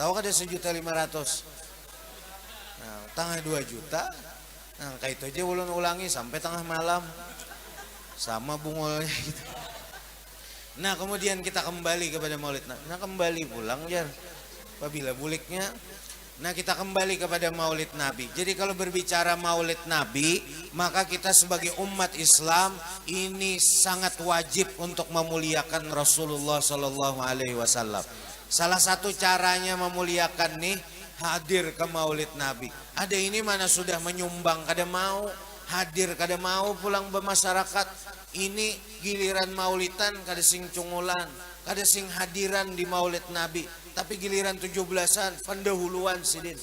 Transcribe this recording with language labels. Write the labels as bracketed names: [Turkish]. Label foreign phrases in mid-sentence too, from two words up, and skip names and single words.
[Banjar] Tahu kada 1.500.000? Nah, tengah 2 juta. Nah, kayak itu aja ulun ulangi sampai tengah malam. Sama bungolnya gitu. [Indonesian] Nah kemudian kita kembali kepada Maulid Nabi. [Banjar] Nah kembali pulang ya apabila buliknya. Nah kita kembali kepada Maulid Nabi. [Indonesian] Jadi kalau berbicara Maulid Nabi, maka kita sebagai umat Islam ini sangat wajib untuk memuliakan Rasulullah [Arabic] صلى الله عليه وسلم. [Indonesian] Salah satu caranya memuliakan nih hadir ke Maulid Nabi. [Banjar] Ada ini mana sudah menyumbang kada mau, hadir kada mau pulang bermasyarakat. Ini giliran maulidan kada sing cungulan, kada sing hadiran di Maulid Nabi, tapi giliran 17-an pendahuluan sidin.